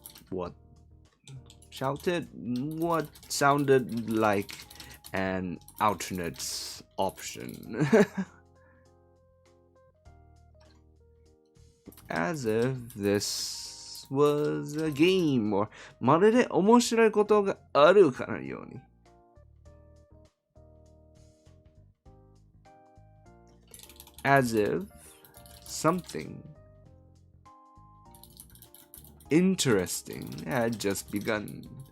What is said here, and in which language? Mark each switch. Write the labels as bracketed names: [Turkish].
[English] What? Shouted? What sounded like an alternate option. As if this was a game or [Japanese] まるで面白いことがあるかのように。 [English] As if something interesting had just begun.